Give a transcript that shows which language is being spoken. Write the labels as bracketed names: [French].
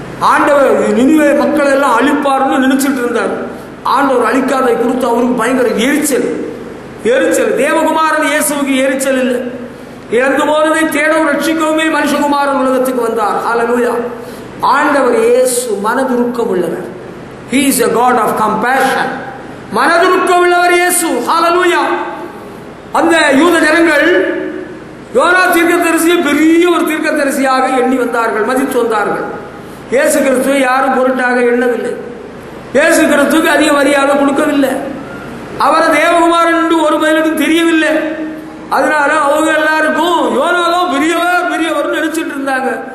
[Tamil] ஆண்டவர் நினிவே மக்கள் எல்லாம் அழிப்பார்னு நினைச்சிட்டு இருந்தார். ஆண்டவர் அழிக்காதை குறித்து அவருக்கு பயங்கர எரிச்சல். தேவகுமாரன் இயேசுவுக்கு எரிச்சல் இல்லை. இறந்து போனதை தேடவும் ரட்சிக்கவுமே மனுஷகுமாரன் உலகத்துக்கு வந்தார். ஹல்லேலூயா. ஆண்டவர் இயேசு மனதுருக்கம் உள்ளவர். [English] He is a God of compassion. [Tamil] மனதுருக்கம் உள்ளவர் இயேசு. ஹல்லேலூயா. அந்த யூத ஜனங்கள் யோனா தீர்க்கதரிசியை பெரிய ஒரு தீர்க்கதரிசியாக எண்ணி வந்தார்கள், மதித்து வந்தார்கள். இயேசு கிறிஸ்துவை யாரும் பொருட்டாக எண்ணவில்லை. இயேசு கிறிஸ்துவுக்கு அதிக மரியாதை கொடுக்கவில்லை. அவரை தேவகுமாரன் என்று ஒரு மேலும் தெரியவில்லை. அதனால அவங்க எல்லாருக்கும் யோனாவும் பெரியவர் நினைச்சிட்டு இருந்தாங்க.